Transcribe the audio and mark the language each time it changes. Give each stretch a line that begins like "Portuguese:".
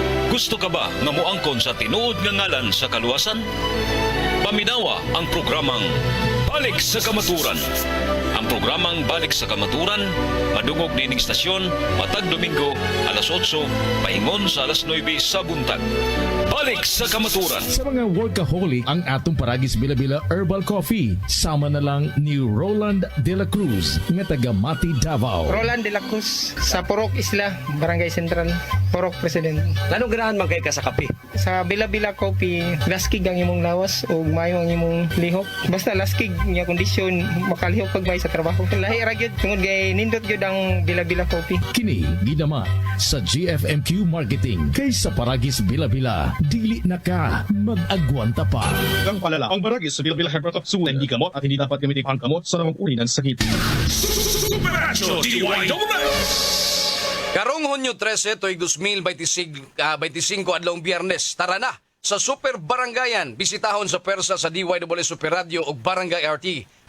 Cebuano: Gusto ka ba nga moangkon sa tinuod nga ngalan sa kaluwasan? Paminawa ang programang Balik sa Kamaturan. Ang programang Balik sa Kamaturan madungog nining istasyon matag Domingo alas 8 paingon sa alas 9 sa buntag. Balik sa Kamaturan. Sa mga workaholic, ang atong Paragis Bila-Bila Herbal Coffee. Sama na lang ni Roland De La Cruz, nga taga Mati, Davao. Roland De La Cruz, sa Purok Isla, Barangay Central, Purok President. Anong ganahan man kay ka sa kape? Sa Bila-Bila Coffee, laskig ang imong lawas o mayo ang imong lihok. Basta laskig niya kondisyon, makalihok pag may sa trabaho. Lahi ra gyud tungod kay nindot gyud ang Bila-Bila Coffee. Kini gidama sa GFMQ Marketing kay sa Paragis Bila-Bila. Dili na ka mag-agwanta pa.
Filipino: Ang palala, ang Paragis sa Bila-Bila Herbal Capsule hindi gamot at hindi dapat gamitin ang gamot sa namang uri ng sakit.
Cebuano: Super Nacho DYWS. Karong Hunyo 13 to'y 2025 adlawng Biyernes. Tara na sa Super Barangayan. Bisitahon sa persa sa DYWS Super Radio ug Barangay RT.